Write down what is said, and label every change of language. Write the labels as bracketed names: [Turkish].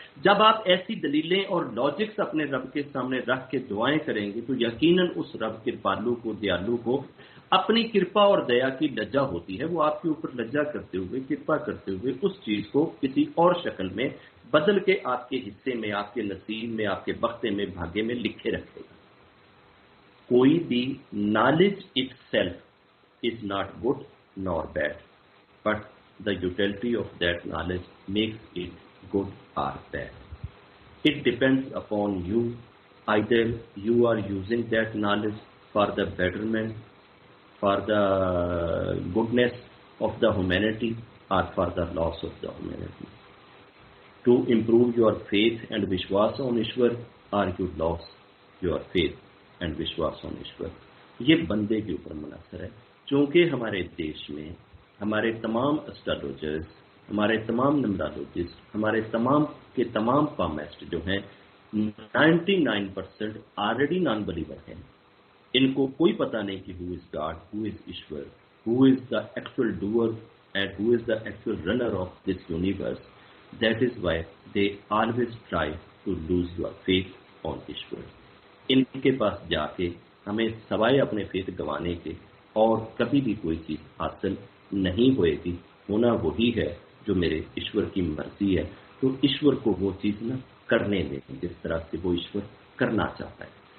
[Urdu] جب آپ ایسی دلیلیں اور لاجکس اپنے رب کے سامنے رکھ کے دعائیں کریں گے تو یقیناً اس رب کرپالو کو، دیالو کو اپنی کرپا اور دیا کی لجا ہوتی ہے، وہ آپ کے اوپر لجا کرتے ہوئے، کرپا کرتے ہوئے اس چیز کو کسی اور شکل میں بدل کے آپ کے حصے میں، آپ کے نصیب میں، آپ کے بختے میں، بھاگے میں لکھے رکھے گا. کوئی بھی [English] knowledge itself is not good nor bad, but the utility of that knowledge makes it good or bad. It depends upon you. Either you are using that knowledge for the betterment, for the goodness of the humanity, or for the loss of the humanity. To improve your faith and Vishwas on Ishwar, or you lost your faith and Vishwas on Ishwar. [Urdu] یہ بندے کے اوپر منحصر ہے. چونکہ ہمارے دیش میں ہمارے تمام اسٹرالوجرز، ہمارے تمام نمرالوجسٹ، ہمارے تمام کے تمام پامسٹ جو ہیں 99% آلریڈی نان بلیور ہیں. ان کو کوئی پتہ نہیں کہ [English] who is God, who is Ishwar, who is the actual doer and who is the actual runner of this universe. That is why they always try to lose your faith on Ishwar. [Urdu] ان کے پاس جا کے ہمیں سوائے اپنے فیت گنوانے کے اور کبھی بھی کوئی چیز حاصل نہیں ہوئے گی. ہونا وہی ہے جو میرے ایشور کی مرضی ہے. تو ایشور کو وہ چیز نہ کرنے دیں جس طرح سے وہ ایشور کرنا چاہتا ہے.